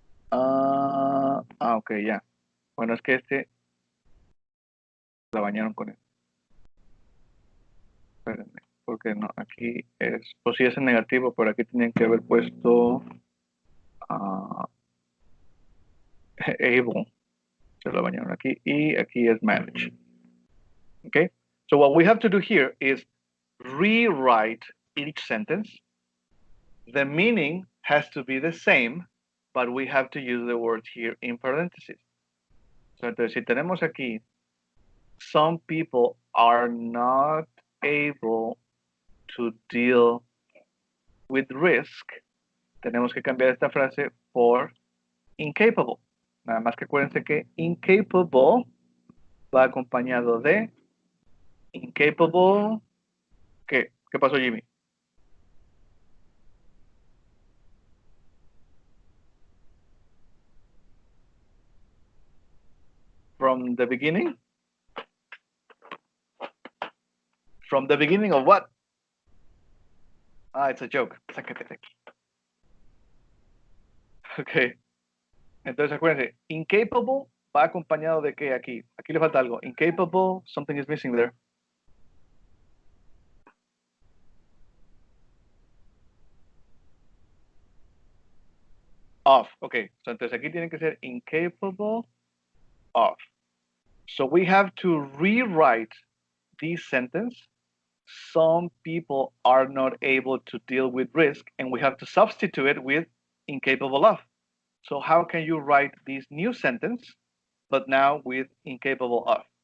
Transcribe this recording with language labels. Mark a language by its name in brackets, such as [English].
[Spanish] Ok, ya. Bueno, es que este la bañaron con él. Espérenme, porque no, aquí es, pues sí es en negativo, pero aquí tienen que haber puesto able. Se lo bañaron aquí y aquí es manage. [English] Okay, so what we have to do here is rewrite each sentence. The meaning has to be the same, but we have to use the word here in parentheses. [Spanish] So, entonces, si tenemos aquí, [English] some people are not able to deal with risk, [Spanish] tenemos que cambiar esta frase por incapable. Nada más que acuérdense que incapable va acompañado de incapable. ¿Qué pasó, Jimmy? [English] from the beginning? From the beginning of what? Ah, it's a joke. [Spanish] Sáquete de aquí. [English] Ok. [Spanish] Entonces acuérdense, incapable va acompañado de qué aquí. Aquí le falta algo. [English] Incapable, something is missing there. Of. Ok. [Spanish] So, entonces aquí tiene que ser incapable of. [English] So we have to rewrite this sentence. Some people are not able to deal with risk, and we have to substitute it with incapable of. So how can you write this new sentence, but now with incapable of?